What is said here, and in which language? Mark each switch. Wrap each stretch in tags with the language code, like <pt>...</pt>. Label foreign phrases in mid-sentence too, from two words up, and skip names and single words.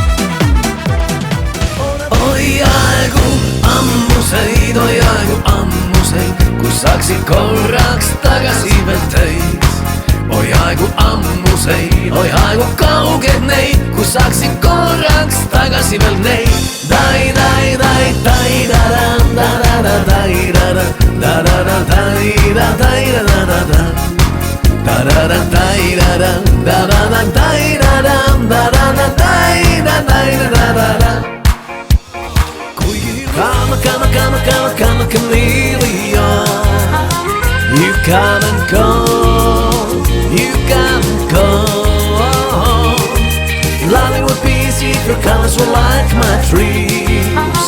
<et>Oi aegu ammuseid, kui saaksid korraks tagasi veel teid. Oi aegu ammuseid, oi aegu kauged neid, kui saaksid korraks tagasi veel neid. Dai, dai, dai, dai, da-dam, da-da-da, dai, da-da, da-da-da, dai, da-dai, da-da-da. Da-da-da, dai-da-da, da-da-da, dai-da-da, da-da-da, dai-da-da, da-da-da.</et> <en>Come, chameleon. You come and go, you come and go. Loving would be easy if your colors were like my trees.</en>